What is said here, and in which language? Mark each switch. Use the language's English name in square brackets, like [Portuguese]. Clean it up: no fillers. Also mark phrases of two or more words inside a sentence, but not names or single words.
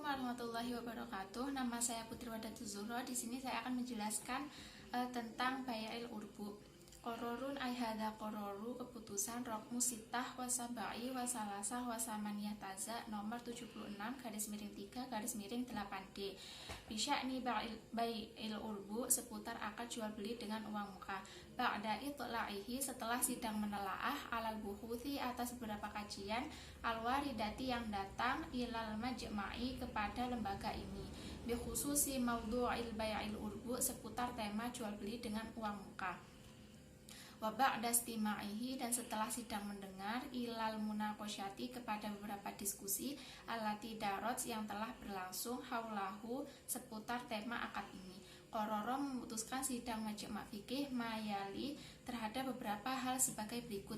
[Arabic] ورحمة الله وبركاته. [Indonesian] Nama saya Putri Wadatul Zuhro. Di sini saya akan menjelaskan tentang [Arabic] بيع العربون. قرار أي هذا قرار, keputusan رقم ستة وسبعة وثلاثة وثمانية تاء nomor 76 _3 8D. بشأن بيع العربون, [Indonesian] seputar akad jual beli dengan uang muka. [Arabic] بعد اطلاعه, [Indonesian] setelah sidang menelaah, [Arabic] على البحوث, [Indonesian] atas beberapa kajian, alwaridati yang datang, [Arabic] إلى المجمع, [Indonesian] kepada lembaga ini, [Arabic] بخصوص موضوع بيع العربون, [Indonesian] seputar tema jual beli dengan uang muka. [Arabic] وبعد استماعه, [Indonesian] dan setelah sidang mendengar, [Arabic] إلى المناقشات, [Indonesian] kepada beberapa diskusi, [Arabic] التي دارت, [Indonesian] yang telah berlangsung, haulahu, seputar tema akad ini. Qororo, memutuskan sidang majma' fikih mayali, terhadap beberapa hal sebagai berikut.